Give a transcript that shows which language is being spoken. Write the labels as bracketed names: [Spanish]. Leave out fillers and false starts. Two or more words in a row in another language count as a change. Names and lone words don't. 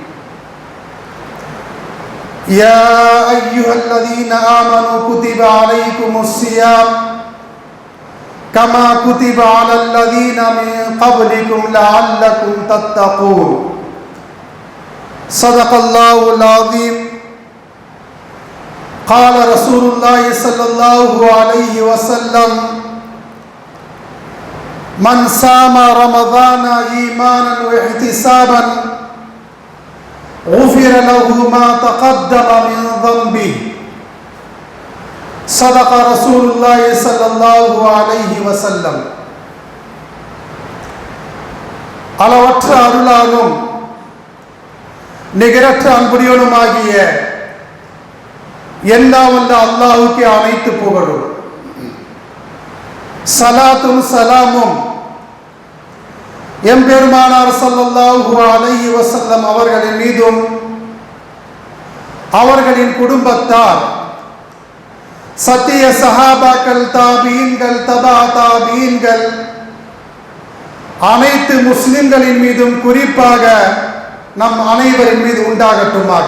[Arabic] يا أيها الذين آمنوا كتب عليكم الصيام كما كتب على الذين من قبلكم لعلكم تتقون صدق الله العظيم قال رسول الله صلى الله عليه وسلم من صام رمضان إيمانا واحتسابا غفر له ما تقدم من ذنبه صدق رسول الله صلى الله عليه وسلم. [Tamil] அளவற்ற அருளாலும் நிகரற்ற அன்புடையவனுமாகிய எல்லாம் வல்ல அல்லாஹ்வுக்கே அனைத்து புகழும். சலாத்தும் சலாமும் எம்பெருமானார் [Arabic] صلى الله عليه وسلم [Tamil] அவர்களின் மீதும் அவர்களின் குடும்பத்தார், சத்திய சஹாபாக்கள், தாபீன்கள், தபா தாபீன்கள், அனைத்து முஸ்லிம்களின் மீதும் குறிப்பாக நம் அனைவரின் மீது உண்டாகட்டுமாக.